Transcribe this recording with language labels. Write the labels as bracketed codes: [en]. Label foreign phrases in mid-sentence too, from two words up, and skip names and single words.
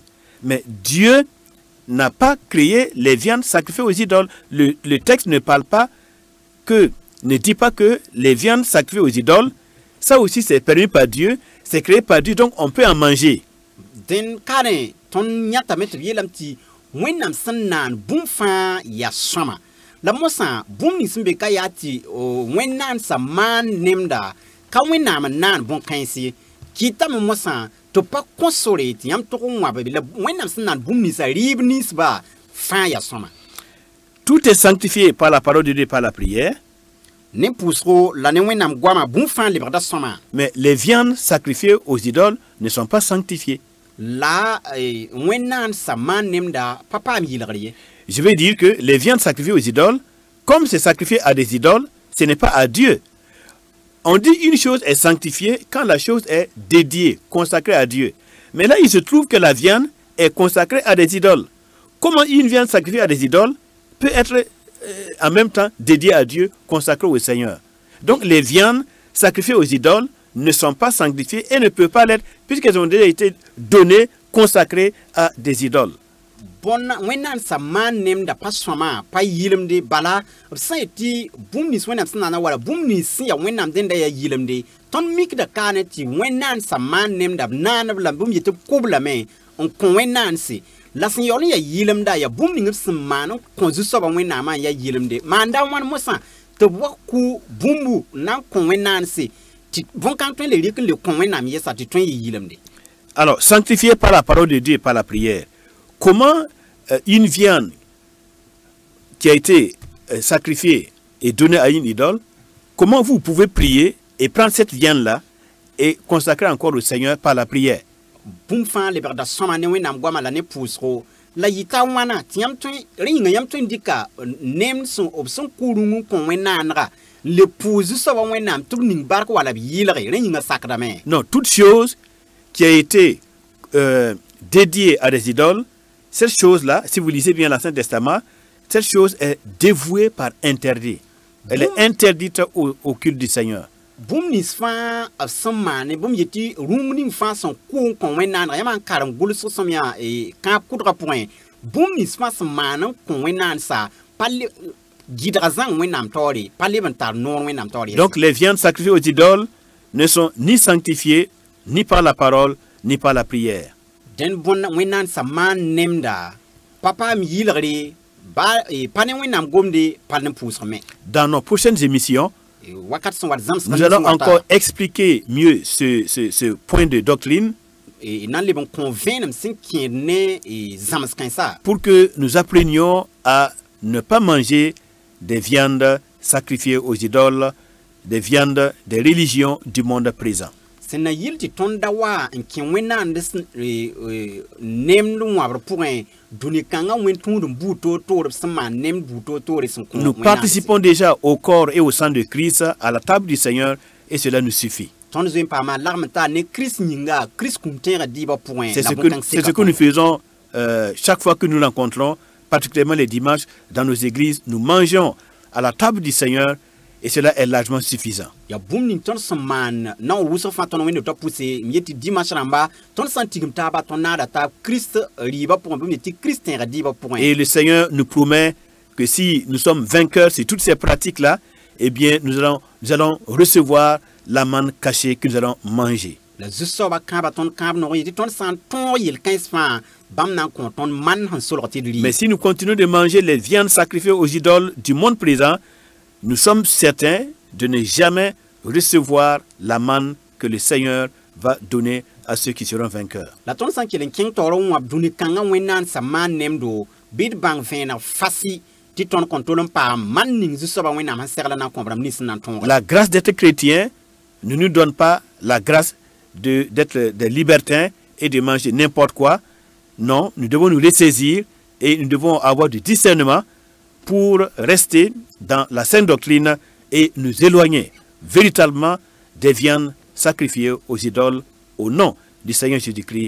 [fr] Mais Dieu n'a pas créé les viandes sacrifiées aux idoles. Le texte ne parle pas ne dit pas que les viandes sacrifiées aux idoles, ça aussi c'est permis par Dieu, c'est créé par Dieu, donc on peut en manger. [mos] Den kare ton nyata metri yelam ti wẽnnaam sẽn naan bũmb fãa ya sõma la mosã bũmb nins sẽn be ka yaa tɩ wẽnnaam sã maan nemda ka wẽnnaam n naan bõn-kãense kɩtame mosã tɩ pa kõ sore tɩ yãmb tog n wãb la wẽnnaam sẽn naan bũmb ninsã rɩɩb ninsba fãa ya sõma. [fr] Tout est sanctifié par la parole de Dieu et par la prière. [mos] Ne pʋʋsgo la ne wẽnnaam goama bũmb fãa lebgda sõma. [fr] Mais les viandes sacrifiées aux idoles ne sont pas sanctifiées. [mos] La wẽnnaam sã maan nemda pa paam yɩlgr ye. [fr] Je veux dire que les viandes sacrifiées aux idoles, comme c'est sacrifié à des idoles, ce n'est pas à Dieu. On dit une chose est sanctifiée quand la chose est dédiée, consacrée à Dieu. Mais là, il se trouve que la viande est consacrée à des idoles. Comment une viande sacrifiée à des idoles peut être en même temps dédiée à Dieu, consacrée au Seigneur? Donc les viandes sacrifiées aux idoles ne sont pas sanctifiées et ne peuvent pas l'être puisqu'elles ont déjà été données, consacrées à des idoles. Bon, [mos] wẽnnaam sã maan nemda pa sõma pa yɩlemde bala b sã n tɩ bũmb nins wẽnnaam sẽn naana wala bũmb nins sẽn ya wẽnnaam dẽnda yaa yɩlemde tõnd mikda kaane tɩ wẽnnaam sã maan nemda b naaneb la bũmb yetɩ b kʋb lame n kõ wẽnnaamse la sẽn yaool n yaa yɩlemda yaa bũmb ning b sẽn maan n kõ zu-soabã wẽnnaamã n yaa yɩlemde maanda wãn mosã tɩ b wa kʋ bũmbu n na n kõ wẽnnaamse tɩ bõn-kãng tõe le rɩk n le kõ wẽnnaam yɛsa tɩ tõe n yɩ yɩlemde. [fr] Alors, sanctifié par la parole de Dieu et par la prière. Comment une viande qui a été sacrifiée et donnée à une idole, comment vous pouvez prier et prendre cette viande-là et consacrer encore au Seigneur par la prière? [mos] Bũmb fãa lebgda sõma ne wẽnnaam goama la ne pʋʋsgo la yɩta wãna tɩ yãmb tõe rẽ yĩnga yãmb tõe n dɩka nemd b sẽn kʋʋrung n kõ wẽnnaanega le pʋʋs zu-soabã wẽnnaam tɩ b ning bark wala b yɩlge rẽ yĩnga sakdame. [fr] Non, toute chose qui a été dédiée à des idoles, cette chose-là, si vous lisez bien l'Ancien Testament, cette chose est dévouée par interdit. Elle est interdite au culte du Seigneur. [mos] Bũmb nins fãa b sẽn maane bũmb yetɩ rũmb ning fãa sẽn kʋʋ n kõ wẽnnaanega yãmb n karem gʋlsg sõm yaa kãab kʋdgã pʋgẽ bũmb nins fãa sẽn maan n kõ wẽnnaansa pa gɩdga zãng wẽnnaam taoore pa leb n tar noor wẽnnaam taoor. [fr] Donc les viandes sacrifiées aux idoles ne sont ni sanctifiées ni par la parole ni par la prière. [mos] Den bon wẽnnaam sã maan nemda pa paam yɩlgre pa ne wẽnnaam gomde pa ne pʋʋsgme. [fr] Dans nos prochaines émissions, [mos] wakat sẽn wat zãmsg [fr] nous allons encore expliquer mieux ce point de doctrine [mos] nan leb n kõ vẽenem sẽn kẽed ne zãms kãensa [fr] pour que nous apprenions à ne pas manger des viandes sacrifiées aux idoles, des viandes des religions du monde présent. [mos] sẽn na yɩl tɩ tõnd da wa n kẽ wẽnnaamd nemd n wãbr pʋgẽ dũni-kãngã wẽn-tũud n buu toor-toor b sẽn maan nemd buu toor-toore sẽn kõ [fr] Nous participons déjà au corps et au sang de Christ à la table du Seigneur et cela nous suffit. [mos] tõnd zoe n paama lagm n taa ne Christ yĩnga Christ kũm-tẽegã dɩɩbã pʋgẽ [fr] C'est ce que nous faisons chaque fois que nous rencontrons, particulièrement les dimanches, dans nos églises. Nous mangeons à la table du Seigneur et cela est largement suffisant. [mos] Ya bũmb ning tõnd sẽn maan na n wʋsg fãa tõnd wẽnd t'a pʋse m yetɩ dimanche rãmba tõnd sã n tigm taaba tõnd naada taab Christ rɩɩbã pʋgẽ bõmb yetɩ Christ tẽegã dɩɩbã pʋgẽ. [fr] Et le Seigneur nous promet que si nous sommes vainqueurs sur toutes ces pratiques-là, eh bien nous allons recevoir la manne cachée que nous allons manger. [mos] La zu-soabã kãaba tõnd kãab nog yetɩ tõnd sã n tõog yel-kãens fãa bãmb na n kõ tõnd man sẽn solg tɩ d rɩ. [fr] Mais si nous continuons de manger les viandes sacrifiées aux idoles du monde présent, nous sommes certains de ne jamais recevoir la manne que le Seigneur va donner à ceux qui seront vainqueurs. [mos] La tõnd sã n kell n kẽng taoor n wãb dũni-kãngã wẽnnaam sã maan nemdo bɩ d bãng vẽeneg fasi tɩ tõnd kõn tol n paam man ning zu-soabã wẽnnaam sẽn segla na n kõbdame nins n na n tõog. [fr] La grâce d'être chrétien ne nous donne pas la grâce d'être des libertins et de manger n'importe quoi. Non, nous devons nous ressaisir et nous devons avoir du discernement pour rester dans la sainte doctrine et nous éloigner véritablement des viandes sacrifiées aux idoles au nom du Seigneur Jésus-Christ.